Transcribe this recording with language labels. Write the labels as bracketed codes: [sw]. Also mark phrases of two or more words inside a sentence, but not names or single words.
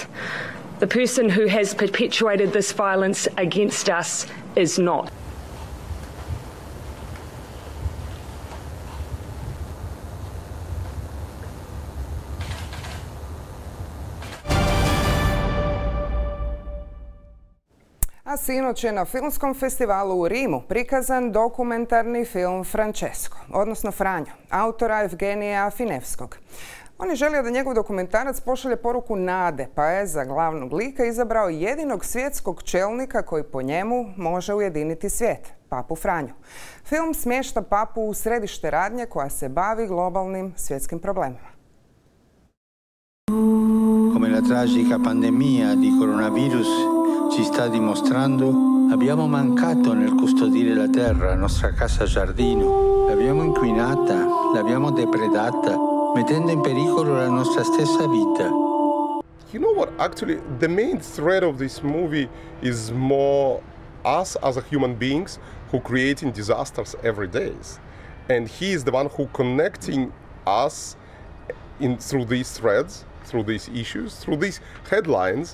[en] The person who has perpetuated this violence against us is not. [hr] A sinoć je na filmskom festivalu u Rimu prikazan dokumentarni film Francesco, odnosno Franjo, autora Evgenija Finevskog. On je želio da njegov dokumentarac pošalje poruku nade, pa je za glavnog lika izabrao jedinog svjetskog čelnika koji po njemu može ujediniti svijet, papu Franju. Film smješta papu u središte radnje koja se bavi globalnim svjetskim problemima. [it] Come la tragica pandemia di coronavirus ci sta dimostrando, abbiamo mancato nel custodire la terra, la nostra casa giardino. L'abbiamo inquinata, l'abbiamo depredata, mettendo in pericolo la nostra stessa vita. [en] You know what? Actually, the main thread of this movie is more us as a human beings who creating disasters every day. And he is the one who connecting us through these threads, through these issues, through these headlines.